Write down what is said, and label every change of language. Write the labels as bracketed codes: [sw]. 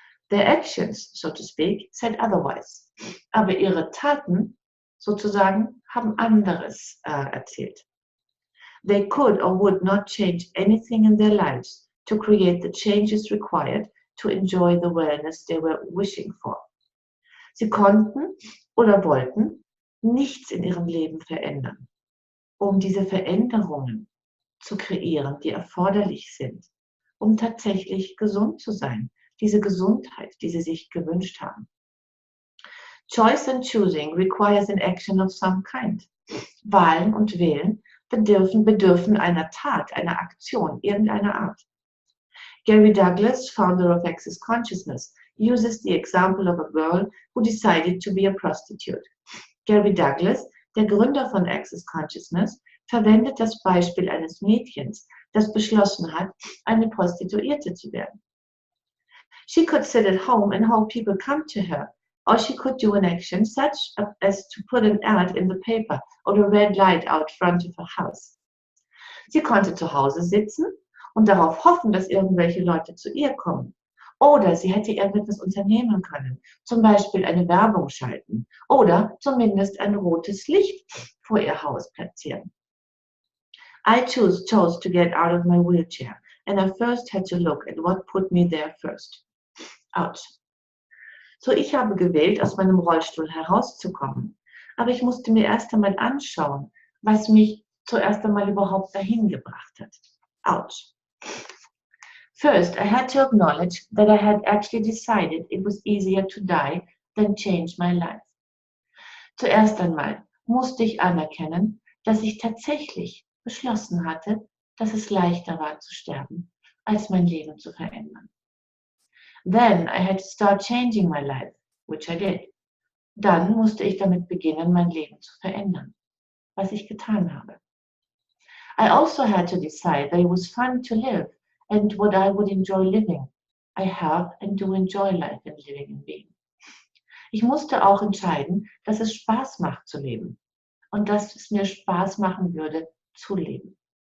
[en] Their actions, so to speak, said otherwise. [de] Aber ihre Taten, sozusagen, haben anderes erzählt. [en] They could or would not change anything in their lives to create the changes required to enjoy the wellness they were wishing for. [de] Sie konnten oder wollten nichts in ihrem Leben verändern, um diese Veränderungen zu kreieren, die erforderlich sind, um tatsächlich gesund zu sein, diese Gesundheit, die sie sich gewünscht haben. [en] Choice and choosing requires an action of some kind. [de] Wahlen und Wählen bedürfen einer Tat, einer Aktion, irgendeiner Art. [en] Gary Douglas, founder of Access Consciousness, uses the example of a girl who decided to be a prostitute. [de] Gary Douglas, der Gründer von Access Consciousness, verwendet das Beispiel eines Mädchens, das beschlossen hat, eine Prostituierte zu werden. [en] She could sit at home and hope people come to her, or she could do an action such as to put an ad in the paper or a red light out front of her house. [de] Sie konnte zu Hause sitzen und darauf hoffen, dass irgendwelche Leute zu ihr kommen. Oder sie hätte irgendetwas unternehmen können, zum Beispiel eine Werbung schalten oder zumindest ein rotes Licht vor ihr Haus platzieren. [en] I chose to get out of my wheelchair and I first had to look at what put me there first. Ouch. [de] So, ich habe gewählt, aus meinem Rollstuhl herauszukommen, aber ich musste mir erst einmal anschauen, was mich zuerst einmal überhaupt dahin gebracht hat. [en] Ouch. First, I had to acknowledge that I had actually decided it was easier to die than change my life. [de] Zuerst einmal musste ich anerkennen, dass ich tatsächlich beschlossen hatte, dass es leichter war zu sterben, als mein Leben zu verändern. [en] Then I had to start changing my life, which I did. [de] Dann musste ich damit beginnen, mein Leben zu verändern, was ich getan habe. [en] I also had to decide that it was fun to live and what I would enjoy living. I have and do enjoy life and living and being. [de] Ich musste auch entscheiden, dass es Spaß macht zu leben und dass es mir Spaß machen würde zu leben.